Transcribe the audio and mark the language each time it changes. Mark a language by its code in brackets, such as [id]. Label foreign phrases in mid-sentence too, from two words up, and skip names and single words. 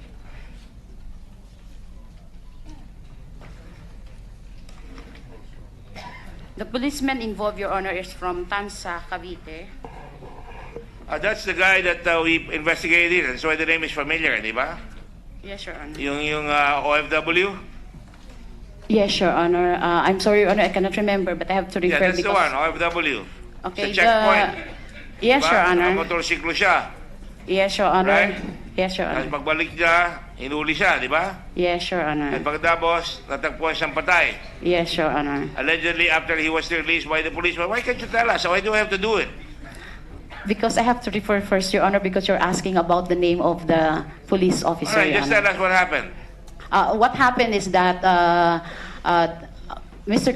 [en] The policeman involved, Your Honor, is from Tansa, Cavite. That's the guy that we investigated. That's why the name is familiar, [tl] di ba? [en] Yes, Your Honor. [tl] Yung OFW? [en] Yes, Your Honor. I'm sorry, Your Honor, I cannot remember, but I have to Yeah, refer that's the one, OFW. Okay, [tl] Sa checkpoint. [en] Yes, Your Honor. [tl] Motorsiklo siya. [en] Yes, Your Honor. Right? Yes, Your [tl] Tapos [en] Honor. [tl] pagbalik niya, hinuli siya, di ba? [en] Yes, Your Honor. [tl] At pagkatapos, natagpuan siyang patay. [en] Yes, Your Honor. Allegedly, after he was released by the policeman. Why can't you tell us? Why do I have to do it? Because I have to refer first, Your Honor, because you're asking about the name of the police All officer, right, Your just Honor. tell us what happened. What happened is that Mr.